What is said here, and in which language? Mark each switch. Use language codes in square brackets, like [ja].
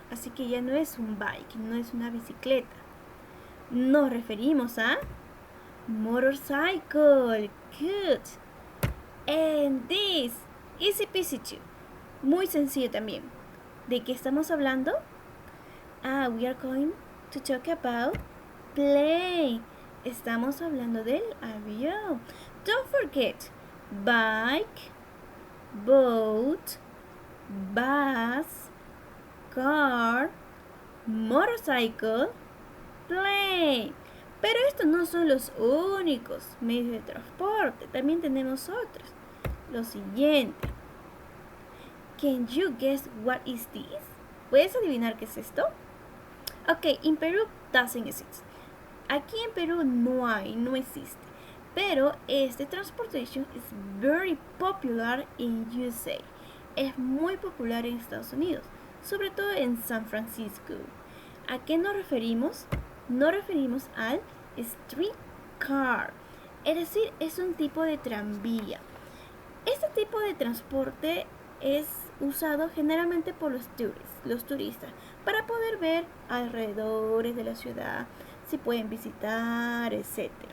[es] Así que ya no es un bike, no es una bicicleta. Nos referimos a motorcycle. Good. [en] And this, easy peasy too. [es] Muy sencillo también. ¿De qué estamos hablando? [en] We are going to talk about plane. [es] Estamos hablando del avión. [en] Don't forget, bike, boat, bus, car, motorcycle, plane. [es] Pero estos no son los únicos medios de transporte. También tenemos otros. Lo siguiente. [en] Can you guess what is this? [es] ¿Puedes adivinar qué es esto? [en] Ok, in Peru doesn't exist. [es] Aquí en Perú no existe. Pero este [en] transportation is very popular in USA. [es] Es muy popular en Estados Unidos, sobre todo en San Francisco. ¿A qué nos referimos? Nos referimos al streetcar. Es decir, es un tipo de tranvía. Este tipo de transporte es usado generalmente por los turistas, para poder ver alrededores de la ciudad, si pueden visitar, etc.